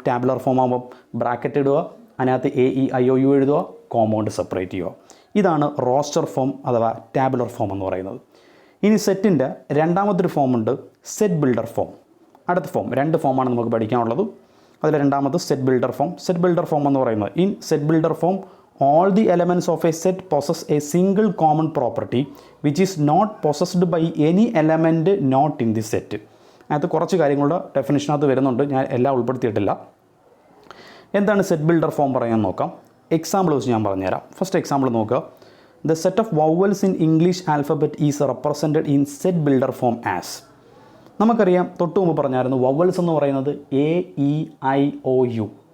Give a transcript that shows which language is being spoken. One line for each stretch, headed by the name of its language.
Malayalam: Tabular form ആകുമ്പം bracket ഇടുക, അതിനകത്ത് AEIOU എഴുതുക, കോമ കൊണ്ട് സെപ്പറേറ്റ് ചെയ്യുക. ഇതാണ് റോസ്റ്റർ ഫോം അഥവാ ടാബുലർ ഫോം എന്ന് പറയുന്നത്. ഇനി സെറ്റിൻ്റെ രണ്ടാമതൊരു ഫോമുണ്ട്, സെറ്റ് ബിൽഡർ ഫോം. അടുത്ത ഫോം, രണ്ട് ഫോമാണ് നമുക്ക് പഠിക്കാനുള്ളത്. അതിൽ രണ്ടാമത് set builder form. Set builder form എന്ന് പറയുന്നത്,
English: In set builder form all the elements of a set possess a single common property which is not possessed by any element not in the set.
Malayalam: അതിനകത്ത് കുറച്ച് കാര്യങ്ങളുടെ ഡെഫിനിഷനകത്ത് വരുന്നുണ്ട്, ഞാൻ എല്ലാം ഉൾപ്പെടുത്തിയിട്ടില്ല. എന്താണ് സെറ്റ് ബിൽഡർ ഫോം പറയാൻ നോക്കാം. എക്സാമ്പിൾ വെച്ച് ഞാൻ പറഞ്ഞുതരാം. ഫസ്റ്റ് എക്സാമ്പിൾ നോക്കുക.
English: The set of vowels in English alphabet is represented in set builder form as.
Malayalam: നമുക്കറിയാം, തൊട്ട് മുമ്പ് പറഞ്ഞായിരുന്നു വവൽസ് എന്ന് പറയുന്നത് AEIOU.